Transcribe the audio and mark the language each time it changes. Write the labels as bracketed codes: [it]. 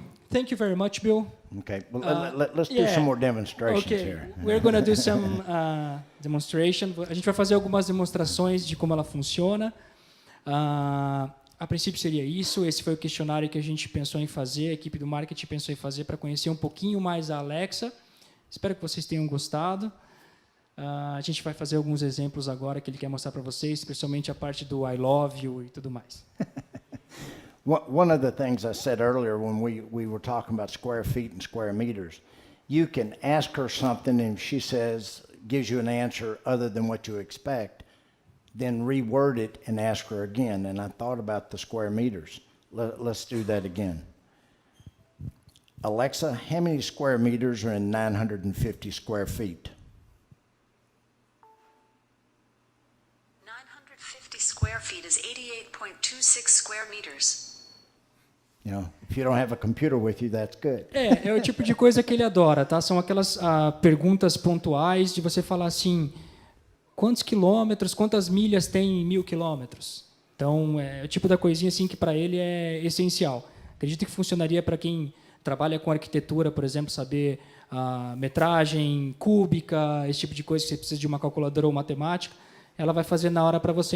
[en] Thank you very much, Bill. Okay. Well, let's do some more demonstrations here. We're going to do some demonstration. [pt] A gente vai fazer algumas demonstrações de como ela funciona. A princípio seria isso. Esse foi o questionário que a gente pensou em fazer, a equipe do marketing pensou em fazer para conhecer um pouquinho mais a Alexa. Espero que vocês tenham gostado. A gente vai fazer alguns exemplos agora que ele quer mostrar para vocês, especialmente a parte do [en] I love you [pt] e tudo mais. [en] One of the things I said earlier when we were talking about square feet and square meters, you can ask her something and she gives you an answer other than what you expect, then reword it and ask her again. And I thought about the square meters. Let's do that again. Alexa, how many square meters are in 950 square feet? 950 square feet is 88.26 square meters. You know, if you don't have a computer with you, that's good. [pt] É o tipo de coisa que ele adora, tá? São aquelas perguntas pontuais de você falar assim, quantos quilômetros, quantas milhas tem em 1000 quilômetros? Então, é o tipo da coisinha assim que para ele é essencial. Acredito que funcionaria para quem trabalha com arquitetura, por exemplo, saber metragem cúbica, esse tipo de coisa que você precisa de uma calculadora ou matemática, ela vai fazer na hora para você.